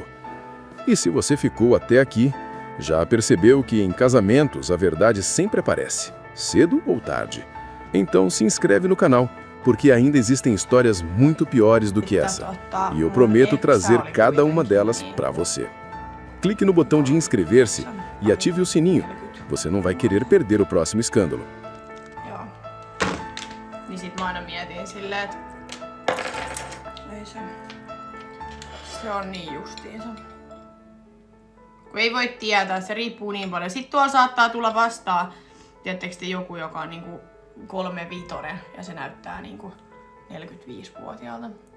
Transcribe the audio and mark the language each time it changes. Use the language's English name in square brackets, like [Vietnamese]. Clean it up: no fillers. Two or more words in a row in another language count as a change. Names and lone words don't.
[Portuguese] E se você ficou até aqui, já percebeu que em casamentos a verdade sempre aparece, cedo ou tarde. Então se inscreve no canal, porque ainda existem histórias muito piores do que essa. E eu prometo trazer cada uma delas para você. Clique no botão de inscrever-se e ative o sininho. Você não vai querer perder o próximo escândalo. [Finnish] Joo. Niin sit mä aina mietin silleen, että ei se on niin justiinsa. Kun ei voi tietää, se riippuu niin paljon. Sitten tuolla saattaa tulla vastaan, tiedättekö te, joku, joka on niinku 35 ja se näyttää niinku 45-vuotiaalta.